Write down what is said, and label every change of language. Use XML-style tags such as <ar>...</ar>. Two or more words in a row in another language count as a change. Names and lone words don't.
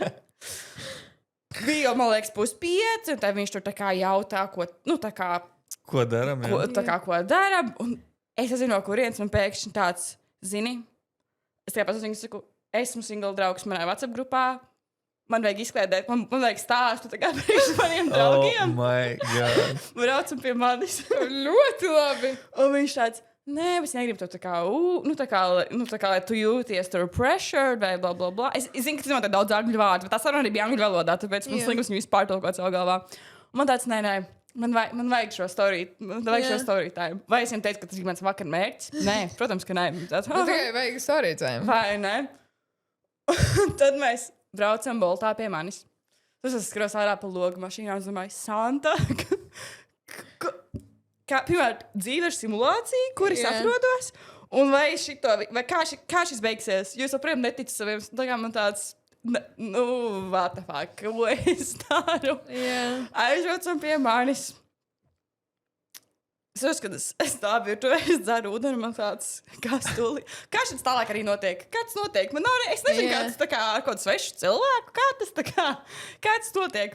<lv>Bija jau, man liekas, 4:30, un tad viņš tur tā kā jautā, ko daram. Ko daram. Un es nezinu, no kurienes man pēkšņi tāds, zini, es tikai pats saku, esmu single draugs manā WhatsApp grupā, man vajag izkliedēt, man vajag stāstu tā kā priekš maniem draugiem.</lv> <en>Oh my God.</en> <lv>Braucam pie manis. Ļoti labi. Un viņš tāds, nē, es negribu to tā kā, lai tu jūties tur pressured vai bla, bla, bla. Es zinu, ka tas notiek daudz angļu vārdu, bet tas arī bija angļu valodā, tāpēc man slinkus viņu pārtulkot savā galvā. Un man tāds, nē, man vajag šo</lv> <en>story time.</en> <lv>Vai es viņam teicu, ka tas ir mans vakar mērķis? Nē, protams, ka nē. Tāds, tikai vajag</lv> <en>story time.</en> <lv>Vai ne? Un tad mēs braucam boltā pie manis. Tas es skatos ārā pa logu mašīnā un domāju, Santa, pirmkārt, dzīve ir simulācija, kur es atrodos, un vai kā šis beigsies? Jūs joprojām neticat saviem, tā kā man tāds,</lv> <en>what the fuck,</en> <lv>ko es daru? Aizbraucam pie manis. Es uzskatu, es tā virtuvē, es dzeru ūdeni, man tāds, kā šis tālāk arī notiek? Kā tas notiek? Man nav, es nezinu, kā tas tā kā ar kādu svešu cilvēku, kā tas notiek?</lv>